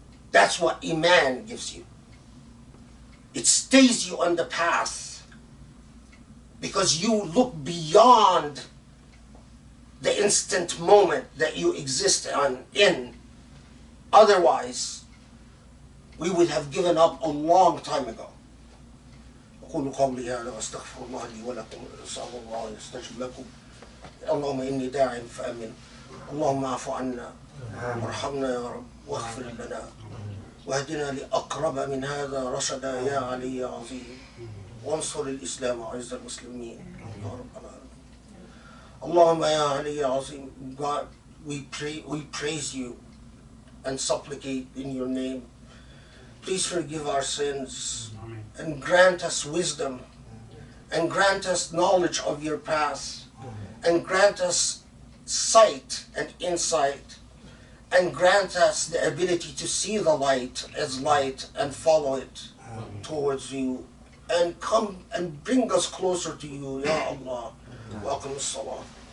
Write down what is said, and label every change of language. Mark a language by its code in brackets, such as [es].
[en] That's what Iman gives you. It stays you on the path because you look beyond the instant moment that you exist in. Otherwise, we would have given up a long time ago. [ar] أقول قولي هذا وأستغفر الله لي ولكم وأسأل الله يستجب لكم. اللهم إني داع فأمن. اللهم اعف عنا وارحمنا يا رب واغفر لنا واهدنا لأقرب من هذا رشدا يا علي يا عظيم وانصر الإسلام وعز المسلمين يا رب العالمين. اللهم يا علي يا عظيم. [en] God, we praise you and supplicate in your name. Please forgive our sins and grant us wisdom and grant us knowledge of your path and grant us sight and insight and grant us the ability to see the light as light and follow it towards you and come and bring us closer to you, Ya Allah. Welcome as-salam.